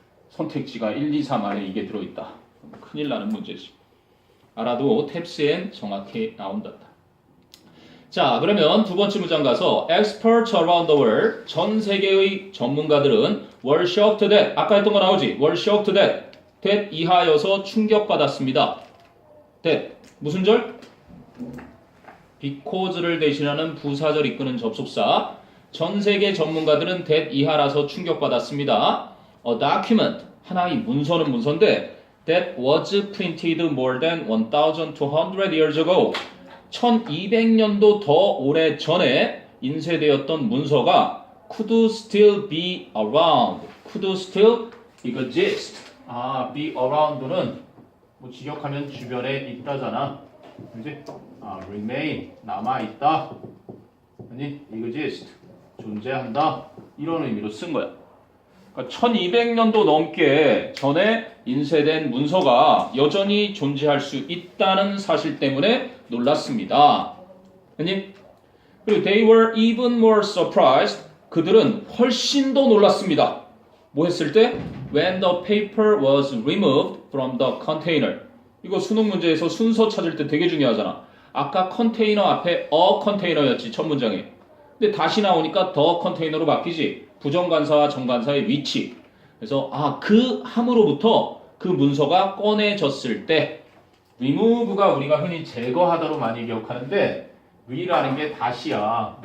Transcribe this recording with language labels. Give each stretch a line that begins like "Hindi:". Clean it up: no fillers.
Korean: 선택지가 1, 2, 3 안에 이게 들어있다. 큰일 나는 문제지. 알아도 탭스엔 정확히 나온다. 자, 그러면 두 번째 문장 가서
English: Experts around the world,
Korean: 전 세계의 전문가들은
English: were shocked that,
Korean: 아까 했던 거 나오지?
English: were shocked that
Korean: 이하여서 충격받았습니다. that, 무슨 절? because를 대신하는 부사절 이끄는 접속사. 전 세계 전문가들은 that 이하라서 충격받았습니다.
English: A document,
Korean: 하나의 문서는 문서인데
English: that was printed more than 1,200 years ago.
Korean: 1200년도 더 오래 전에 인쇄되었던 문서가
English: could still be around. could still exist.
Korean: be around는 뭐 직역하면 주변에 있다잖아. 그지? remain 남아있다. 아니 exist 존재한다. 이런 의미로 쓴 거야. 그러니까 1200년도 넘게 전에 인쇄된 문서가 여전히 존재할 수 있다는 사실 때문에 놀랐습니다. 아니? 그리고
English: they were even more surprised.
Korean: 그들은 훨씬 더 놀랐습니다. 뭐 했을 때?
English: When the paper was removed from the container.
Korean: 이거 수능 문제에서 순서 찾을 때 되게 중요하잖아. 아까 컨테이너 앞에 a 컨테이너였지 첫 문장에. 근데 다시 나오니까 the 컨테이너로 바뀌지. 부정관사와 정관사의 위치. 그래서 그 함으로부터 그 문서가 꺼내졌을 때 remove가 우리가 흔히 제거하다로 많이 기억하는데 re라는 게 다시야.